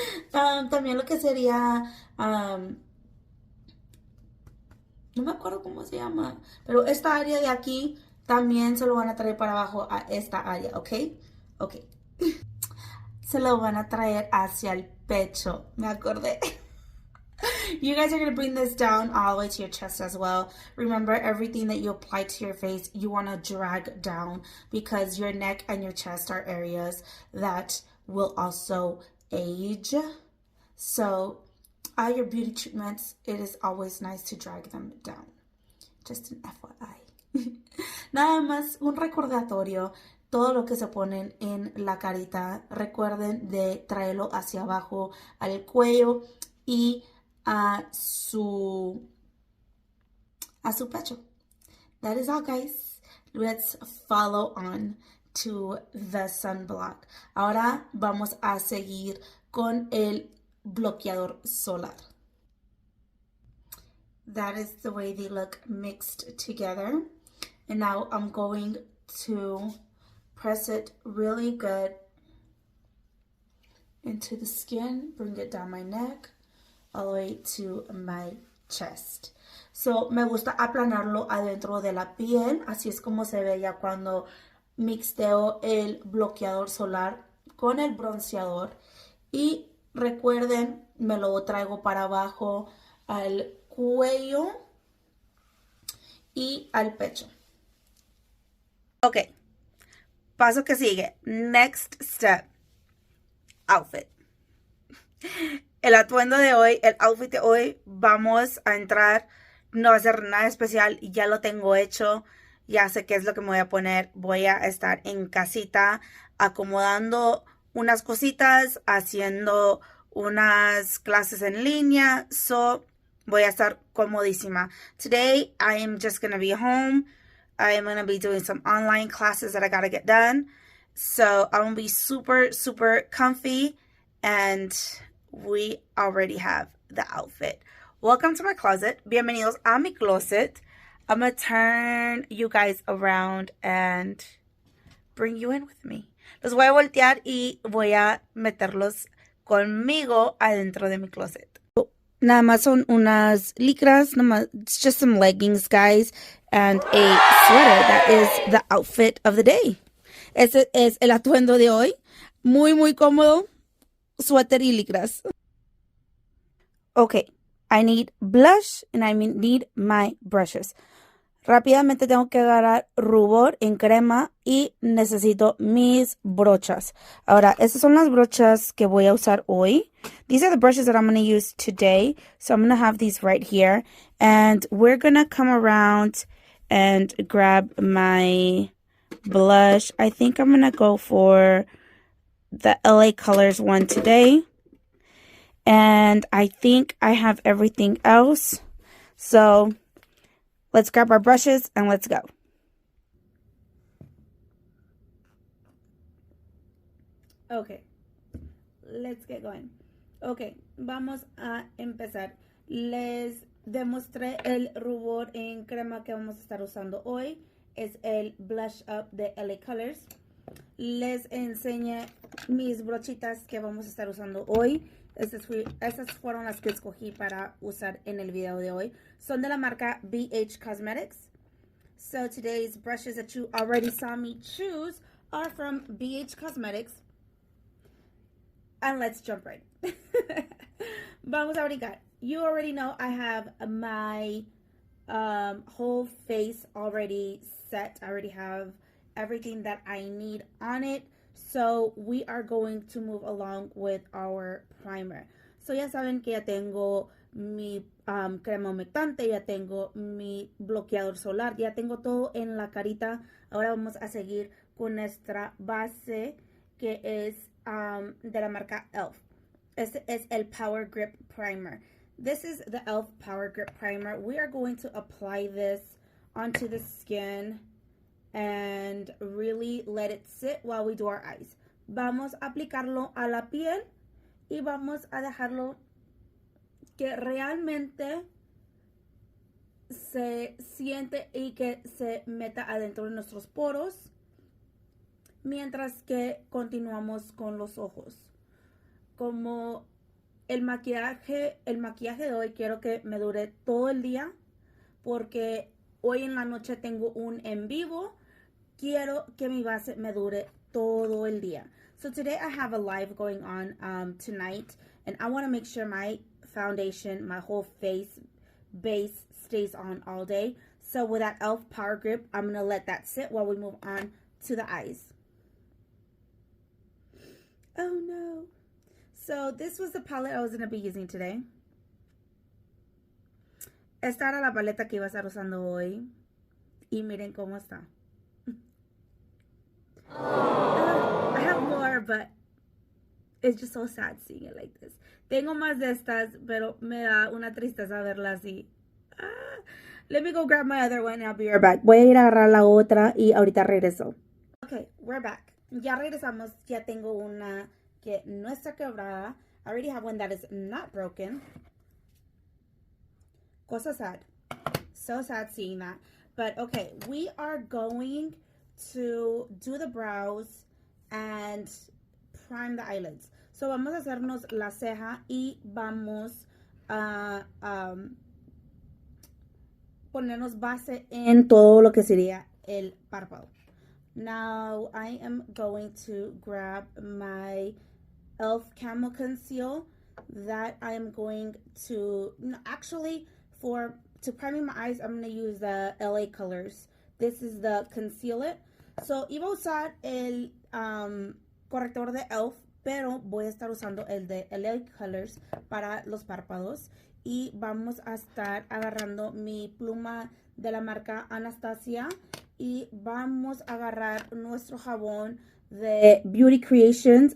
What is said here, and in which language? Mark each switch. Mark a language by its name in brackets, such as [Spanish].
[Spanish] También lo que sería no me acuerdo cómo se llama, pero esta área de aquí también se lo van a traer para abajo a esta área, ¿ok? Ok. Se lo van a traer hacia el pecho, me acordé. [English] You guys are going to bring this down all the way to your chest as well. Remember, everything that you apply to your face, you want to drag down because your neck and your chest are areas that will also age. So, all your beauty treatments, it is always nice to drag them down. Just an FYI. [Spanish] Nada más un recordatorio todo lo que se ponen en la carita, recuerden de traerlo hacia abajo al cuello y a su, a su pecho. [English] That is all, guys. Let's follow on to the sunblock. [Spanish] Ahora vamos a seguir con el bloqueador solar. [English] That is the way they look mixed together. And now I'm going to press it really good into the skin, bring it down my neck, all the way to my chest. [Spanish] So, me gusta aplanarlo adentro de la piel, así es como se ve ya cuando mixteo el bloqueador solar con el bronceador. Y recuerden, me lo traigo para abajo al cuello y al pecho. Ok, paso que sigue. [English] Next step. [Spanish] Outfit. El atuendo de hoy, el outfit de hoy, vamos a entrar, no va a ser nada especial, ya lo tengo hecho, ya sé qué es lo que me voy a poner, voy a estar en casita acomodando unas cositas, haciendo unas clases en línea, so voy a estar comodísima. [English] Today, I am just going to be home. I am going to be doing some online classes that I got to get done. So I'm going to be super, super comfy, and we already have the outfit. Welcome to my closet. [Spanish] Bienvenidos a mi closet. [English] I'm going to turn you guys around and bring you in with me. [Spanish] Los voy a voltear y voy a meterlos conmigo adentro de mi closet. Nada más son unas licras, nada más, [English] it's just some leggings, guys, and a sweater. That is the outfit of the day. [Spanish] Ese es el atuendo de hoy. Muy, muy cómodo. Suéter y licras. [English] Okay, I need blush and I need my brushes. [Spanish] Rápidamente tengo que agarrar rubor en crema y necesito mis brochas. Ahora, estas son las brochas que voy a usar hoy. [English] These are the brushes that I'm going to use today. So I'm going to have these right here. And we're going to come around and grab my blush. I think I'm going to go for the LA Colors one today. And I think I have everything else. So let's grab our brushes and let's go. Okay, let's get going. Okay, [Spanish] vamos a empezar. Les demostré el rubor en crema que vamos a estar usando hoy. Es el Blush Up de LA Colors. Les enseñé mis brochitas que vamos a estar usando hoy. Estas fueron las que escogí para usar en el video de hoy. Son de la marca BH Cosmetics. [English] So today's brushes that you already saw me choose are from BH Cosmetics. And let's jump right in. [Spanish] Vamos a brincar. [English] You already know I have my whole face already set. I already have everything that I need on it. So we are going to move along with our primer. [Spanish] So ya saben que ya tengo mi crema humectante, ya tengo mi bloqueador solar, ya tengo todo en la carita. Ahora vamos a seguir con nuestra base que es de la marca e.l.f. Este es el Power Grip Primer. [English] This is the e.l.f. Power Grip Primer. We are going to apply this onto the skin and really let it sit while we do our eyes. [Spanish] Vamos a aplicarlo a la piel y vamos a dejarlo que realmente se siente y que se meta adentro de nuestros poros mientras que continuamos con los ojos. Como el maquillaje de hoy quiero que me dure todo el día porque hoy en la noche tengo un en vivo. Quiero que mi base me dure todo el día. [English] So today I have a live going on tonight, and I want to make sure my foundation, my whole face base stays on all day. So with that e.l.f. Power Grip, I'm going to let that sit while we move on to the eyes. Oh no. So this was the palette I was going to be using today. [Spanish] Esta era la paleta que iba a estar usando hoy. Y miren cómo está. [English] I have more, but it's just so sad seeing it like this. [Spanish] Tengo más de estas, pero me da una tristeza verla así. [English] Ah, let me go grab my other one and I'll be right back. [Spanish] Voy a ir a agarrar la otra y ahorita regreso. [English] Okay, we're back. [Spanish] Ya regresamos. Ya tengo una que no está quebrada. [English] I already have one that is not broken. Cosa sad. So sad seeing that. But okay, we are going to do the brows and prime the eyelids. [Spanish] So vamos a hacernos la ceja y vamos a ponernos base en todo lo que sería el párpado. [English] Now I am going to grab my e.l.f. Camo Conceal that I am going to, actually to priming my eyes, I'm going to use the LA Colors. This is the Conceal It. [Spanish] So iba a usar el corrector de e.l.f., pero voy a estar usando el de LA Colors para los párpados. Y vamos a estar agarrando mi pluma de la marca Anastasia. Y vamos a agarrar nuestro jabón de Beauty Creations.